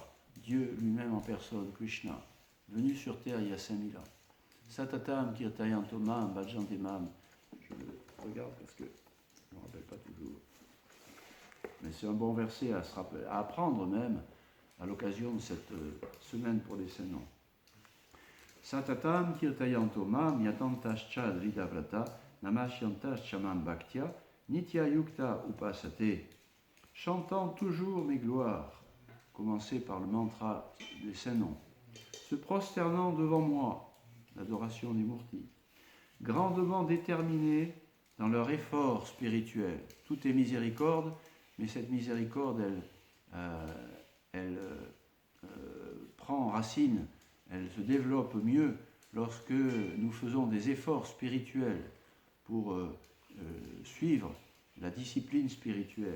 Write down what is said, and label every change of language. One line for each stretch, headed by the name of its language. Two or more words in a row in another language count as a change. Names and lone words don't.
French: Dieu lui-même en personne, Krishna, venu sur terre il y a 5000 ans.
Sanskrit: Satatam Kirtayantomam Bhajantemam.
French: Je le regarde parce que je ne me rappelle pas toujours. Mais c'est un bon verset à apprendre même à l'occasion de cette semaine pour les saints noms.
Sanskrit: Satatam Kirtayantomam Yatantascha Vidavrata Namasyantas Chamam Bhaktya Nitya Yukta Upasate.
French: Chantant toujours mes gloires, commencez par le mantra des saints noms, se prosternant devant moi, l'adoration des Murtis, grandement déterminés dans leur effort spirituel. Tout est miséricorde, mais cette miséricorde, elle prend racine, elle se développe mieux lorsque nous faisons des efforts spirituels pour suivre la discipline spirituelle.